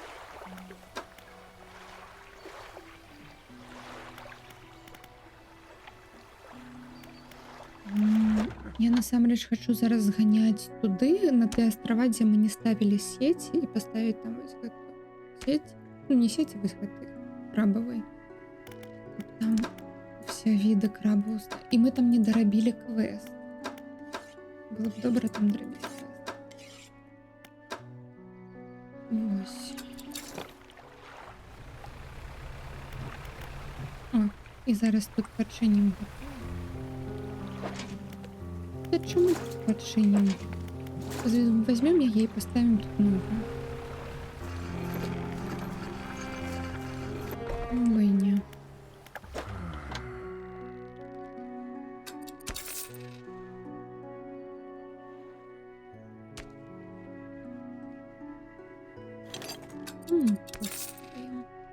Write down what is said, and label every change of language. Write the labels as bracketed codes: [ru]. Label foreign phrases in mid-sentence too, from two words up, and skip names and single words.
[be] Я насамрэч хачу зараз зганяць туды, на тыя астрава, дзе мы не ставілі сеці, і паставіць там вось гэту сеть. Ну, не сеці, вось гэты крабавай. Каб там все віды крабаў. І мы там не дарабілі квест. Было б добра там дарабіць квест. [uk] Ось. [be] О, і зараз тут пачынім. [uk] Та чому тут пачынім? [ru] Возьмем яе і поставим тут новую. [uk] Чому бы і не. [ru] Поставим.